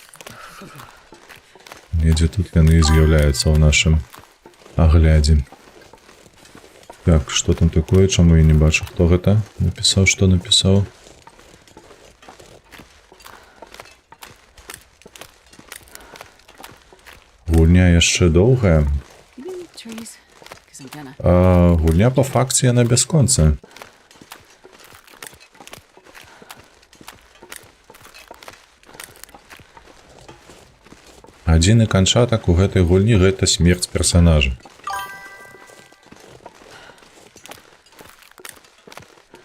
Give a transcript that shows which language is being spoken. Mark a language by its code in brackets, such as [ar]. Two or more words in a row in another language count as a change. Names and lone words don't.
[be] Недзе тут яны і з'яўляюцца ў нашым аглядзе. Так, што там такое, чаму я не бачу, хто гэта напісаў, што напісаў. Гульня яшчэ доўгая. [en] You mean trees? Because I'm gonna. [be] Гульня па факце яна бясконцая. Адзіны канчатак у гэтай гульні гэта смерць персанажа.